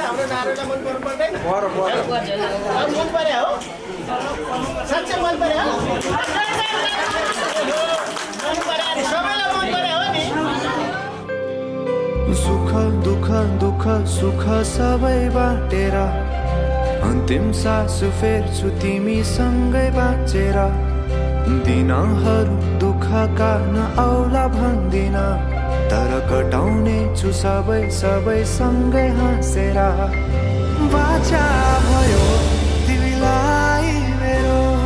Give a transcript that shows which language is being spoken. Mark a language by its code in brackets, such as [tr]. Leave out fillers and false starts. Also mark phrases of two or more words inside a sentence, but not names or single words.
[ne] हाम्रो नारोलाई मन पर्नु पर्दैन मन परे हो साँच्चै मन परे हो मन परे अरे सबैलाई मन परे हो नि। सुख दुख दुख सुख सबै बाटेर अन्तिम सास फेर्छु तिमीसँगै बाँचेर दिनहरू दुःखका नआउला भन्दिन तर कटाउने छु सबै सबै सँगै हाँसेर बाचा भयो तिमीलाई मेरो